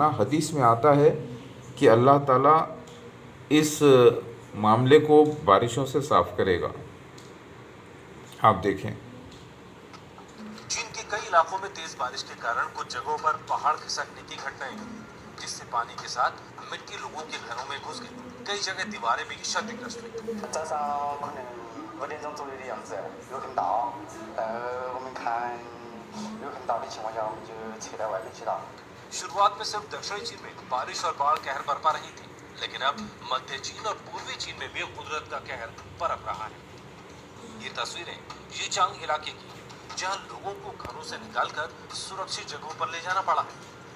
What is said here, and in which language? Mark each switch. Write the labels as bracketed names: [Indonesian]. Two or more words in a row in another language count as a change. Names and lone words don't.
[Hindi] हदीस में आता है कि अल्लाह ताला इस मामले को बारिशों से साफ़ करेगा। आप देखें, चीन के कई इलाकों में तेज बारिश के कारण कुछ जगहों पर पहाड़ खिसकने की घटनाएं हुई, जिससे पानी के साथ मिट्टी लोगों के घरों में घुस गई। कई जगह दीवारें भी क्षतिग्रस्त हुई। [Chinese] 早上可能5点钟左右的样子，有很大，我们看有很大的情况下，我们就撤到外面去了。 [Hindi] शुरुआत में सिर्फ दक्षिणी चीन में बारिश और बाढ़ कहर बरपा रही थी, लेकिन अब मध्य चीन और पूर्वी चीन में भी कुदरत का कहर बरप रहा है। ये तस्वीरें यीचांग इलाके की, जहां लोगों को घरों से निकालकर सुरक्षित जगहों पर ले जाना पड़ा है।